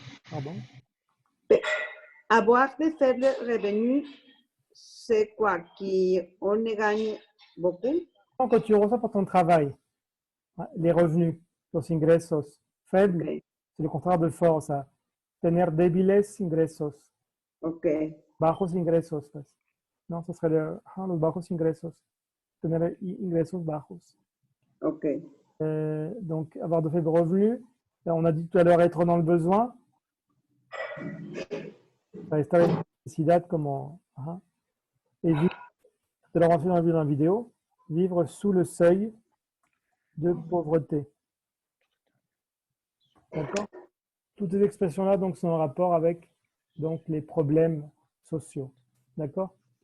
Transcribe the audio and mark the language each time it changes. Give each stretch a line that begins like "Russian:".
French: Pardon? Avoir de faibles revenus, c'est quoi? Qu'on gagne beaucoup? Quand tu reçois pour ton travail, les revenus, los ingresos, faibles, c'est le contraire de fort, ça.
Spanish: Tener débiles ingresos. Ok. Bajos ingresos. Pues.
French: Non, ce serait
Spanish: los bajos ingresos. Tener ingresos bajos. Ok.
French: Donc, avoir de faibles revenus. On a dit tout à l'heure être dans le besoin.
Spanish: Estar en necesidad como...
French: Et vivre, tout à l'heure on a vu dans la vidéo, vivre sous le seuil de pauvreté. D'accord? Toutes ces expressions-là donc, sont en rapport avec donc, les problèmes sociaux. D'accord?